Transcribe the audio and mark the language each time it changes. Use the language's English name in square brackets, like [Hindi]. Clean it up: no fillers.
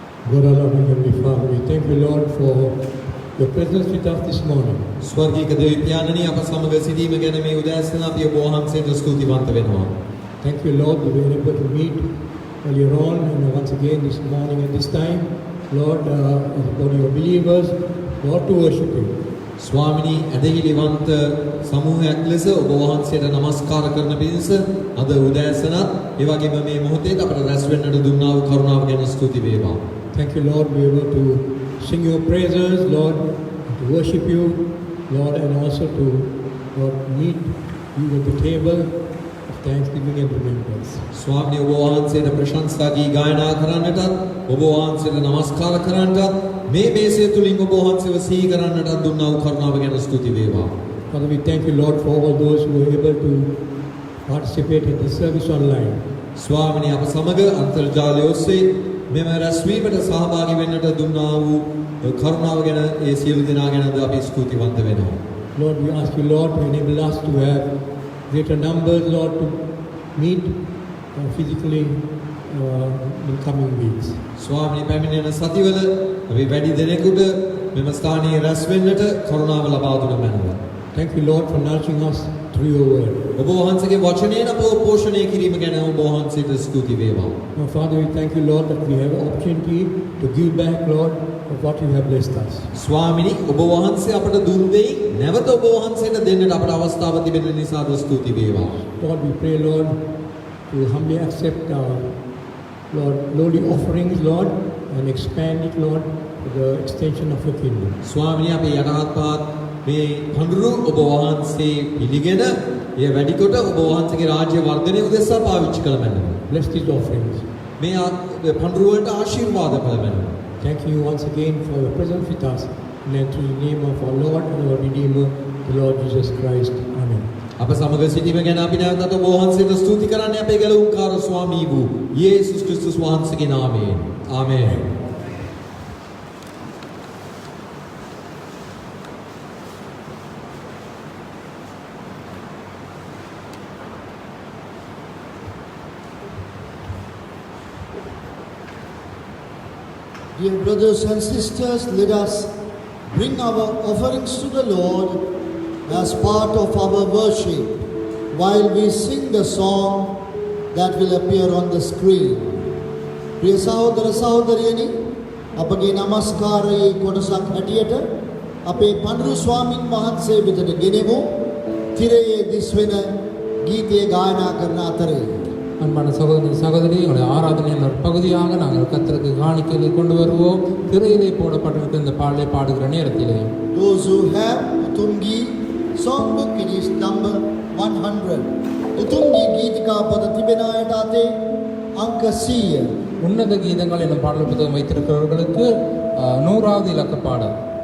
[English] God our loving Heavenly Father, we thank you, Lord, for your presence with us this morning. [Sinhala] ස්වර්ගීය දෙවි පියාණනි අප සමග සිටීම ගැන මේ උදෑසන අපි ඔබ වහන්සේට ස්තුතිවන්ත වෙනවා. [English] Thank you, Lord, that we were able to meet earlier on and once again this morning at this time, Lord, as a body of believers, Lord, to worship you. [Sinhala] ස්වාමිනී ඇදහිලිවන්ත සමූහයක් ලෙස ඔබ වහන්සේට নমස්කාර කරන පිණිස අද උදෑසනත් ඒ වගේම මේ මොහොතේ අපට රැස් වෙන්නට දුන්නා වූ කරුණාව ගැන ස්තුති වේවා. [English] Thank you, Lord, we were able to sing your praises, Lord, to worship you, Lord, and also to, Lord, meet you at the table of thanksgiving and remembrance. [Sinhala] ස්වාමිනී ඔබ වහන්සේට ප්‍රශංසා ගී ගායනා කරන්නටත් ඔබ වහන්සේට নমස්කාර කරන්නටත් මේ මේසය තුලින් ඔබ වහන්සේව සිහි කරන්නටත් දුන්නා වූ කරුණාව ගැන ස්තුති වේවා. [English] Father, we thank you, Lord, for all those who were able to participate in this service online. [Sinhala] ස්වාමිනී අප සමග අන්තර්ජාලය ඔස්සේ මෙම රැස්වීමට සහභාගී වෙන්නට දුන්නා වූ කරුණාව ගැන ඒ සියලු දෙනා ගැනද අපි ස්තුතිවන්ත වෙනවා. [English] Lord, we ask you, Lord, to enable us to have greater numbers, Lord, to meet physically in coming weeks. [Sinhala] ස්වාමිනී පැමිණෙන සතිවල අපි වැඩි දෙනෙකුට මෙම ස්ථානයේ රැස් වෙන්නට කරුණාව ලබා දුන මැනව. [English] Thank you, Lord, for nourishing us through your word. [Sinhala] ඔබ වහන්සේගේ වචනයෙන් අපව පෝෂණය කිරීම ගැන ඔබ වහන්සේට ස්තුති වේවා. [English] Now, Father, we thank you, Lord, that we have opportunity to give back, Lord, of what you have blessed us. [Sinhala] ස්වාමිනී ඔබ වහන්සේ අපට දුන් දෙයින් නැවත ඔබ වහන්සේට දෙන්නට අපට අවස්ථාව තිබෙන නිසා ස්තුති වේවා. [English] Lord, we pray, Lord, to humbly accept our, Lord, lowly offerings, Lord, and expand it, Lord, to the extension of your kingdom. [Sinhala] ස්වාමිනී අපේ යටහත්පත් මේ පඬුරු ඔබ වහන්සේ පිළිගෙන එය වැඩි කොට ඔබ වහන්සේගේ රාජ්‍ය වර්ධනය උදෙසා පාවිච්චි කළ මැනව. [English] Bless these offerings. [Sinhala] මේ පඬුරු වලට ආශිර්වාද කළ මැනව. [English] Thank you once again for your presence with us. And through the name of our Lord and our Redeemer, the Lord Jesus Christ. Amen. [Sinhala] අප සමග සිටීම ගැන අපි නැවතත් ඔබ වහන්සේට ස්තුති කරන්නේ අපේ ගැලවුම්කාර ස්වාමී වූ යේසුස් ක්‍රිස්තුස් වහන්සේගේ නාමයෙන්. ආමේන්. [English] Dear brothers and sisters, let us bring our offerings to the Lord as part of our worship while we sing the song that will appear on the screen. [Sinhala] ප්‍රිය සහෝදර සහෝදරියනි, අපගේ නමස්කාරයේ කොටසක් හැටියට අපේ පඬුරු ස්වාමින් වහන්සේ වෙතට ගෙනෙමු. තිරයේ දිස්වෙන ගීතය ගායනා කරන අතරේ [Tamil] அன்பான சகோதரி சகோதரி எங்களுடைய ஆராதனையின் ஒரு பகுதியாக நாங்கள் கர்த்தருக்கு காணிக்கையை கொண்டு வருவோம். திரையிலே போடப்பட்டிருக்கிற இந்த பாடலை பாடுகிற நேரத்திலே [English] those who have Utumgi songbook, it is number 100. [Sinhala] Utumgi ගීතිකා පද තිබෙන අයට අතේ අංක 100. [Tamil] உன்னத கீதங்கள் என்னும் பாடல் புத்தகம் வைத்திருக்கிறவர்களுக்கு 100வது இலக்க பாடல்.